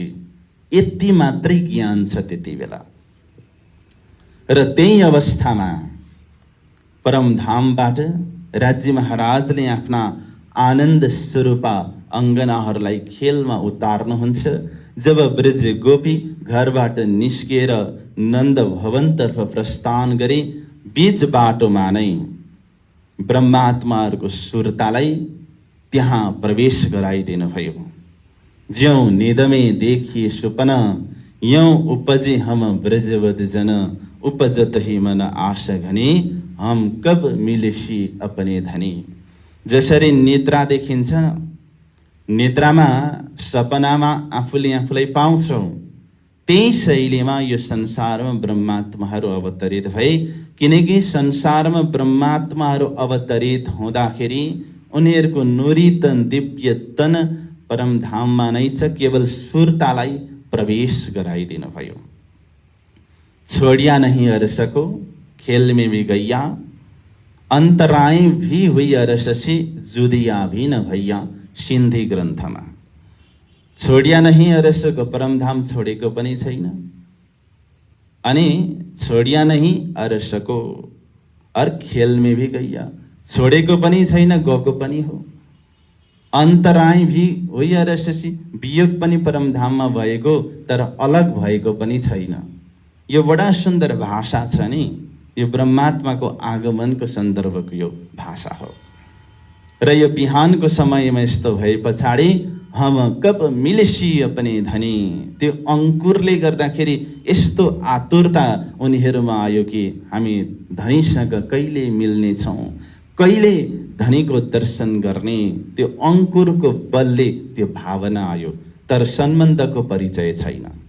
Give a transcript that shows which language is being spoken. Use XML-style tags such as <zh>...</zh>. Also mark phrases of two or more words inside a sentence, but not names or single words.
<ne>यति मात्रै ज्ञान छ त्यति बेला। र त्यही अवस्थामा परमधामबाट राज्य महाराजले आफ्ना आनन्द स्वरूपा अङ्गनाहरूलाई खेलमा उतार्नुहुन्छ। जब ब्रज गोपी घरबाट निस्किएर नन्द भवनतर्फ प्रस्थान गरे, बीच बाटोमा नै ब्रह्मात्माहरूको सुरतालाई त्यहाँ प्रवेश गराइदिनु भयो।</ne> <hi>ज्यों निदमे देखिए सुपन, यों उपजे हम ब्रजवद जन, उपजत ही मन आशा घनी, हम कब मिलेसी अपने धनी।</hi> <ne>जसरी निद्रा देखिन्छ, निद्रामा सपनामा आफूले आफूलाई पाउँछौँ, त्यही शैलीमा यो संसारमा ब्रह्मात्माहरू अवतरित भए। किनकि संसारमा ब्रह्मात्माहरू अवतरित हुँदाखेरि उनीहरूको नुरितन दिव्य तन परमधाममा नै छ। केवल सुरतालाई प्रवेश गराइदिनु भयो।</ne> <hi>छोडिया नहीं अरस को खेल में भी गैया, अंतराय भी हुई अरस से जुदिया भी न भैया।</hi> <ne>सिन्धी ग्रन्थमा</ne> <hi>छोडिया नहीं अरसको</hi> <ne>परमधाम छोडेको पनि छैन, अनि</ne> <hi>छोडिया नहीं अरसको और खेल में भी गैया,</hi> <ne>छोडेको पनि छैन, गएको पनि हो।</ne> <hi>अन्तराय भी होइ अरससी,</hi> <ne>वियोग पनि परमधाममा भएको तर अलग भएको पनि छैन। यो बडा सुन्दर भाषा छ नि। यो ब्रह्मात्माको आगमनको सन्दर्भको यो भाषा हो। र यो बिहानको समयमा यस्तो भए पछाडि</ne> <hi>हम कब मिलेसी अपने धनी,</hi> <ne>त्यो अङ्कुरले गर्दाखेरि यस्तो आतुरता उनीहरूमा आयो कि हामी धनीसँग कहिले मिल्नेछौँ, कहिले धनीको दर्शन गर्ने। त्यो अङ्कुरको बलले त्यो भावना आयो, तर सम्बन्धको परिचय छैन।</ne>